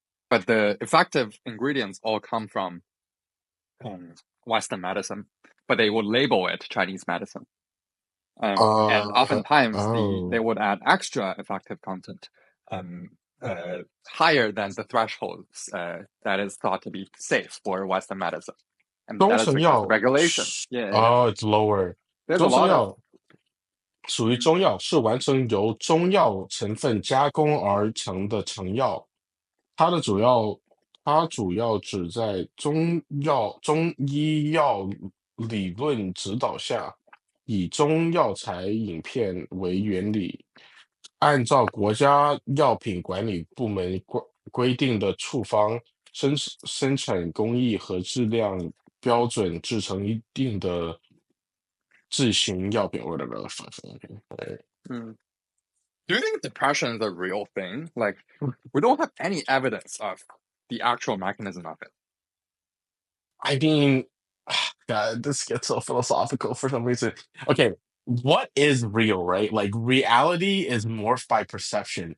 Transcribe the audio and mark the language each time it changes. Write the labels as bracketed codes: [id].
[en] but the effective ingredients all come from Western medicine, but they would label it Chinese medicine. And oftentimes they Oh. would add extra effective content um, higher than the thresholds that is thought to be safe for Western medicine. And that is because of [zh] 中成药 [en] regulation. Yeah. it's lower. There's a lot of [zh] 中成药属于中药，是完成由中药成分加工而成的成药。它的主要，它主要只在中医药理论指导下，以中药材影片为原理，按照国家药品管理部门规定的处方生产工艺和质量标准制成一定的自行药品 [en] whatever the fuck. Okay. mm. Do you think depression is a real thing? Like, we don't have any evidence of the actual mechanism of it. I mean, God, this gets so philosophical for some reason. Okay, what is real, right? Like reality is morphed by perception.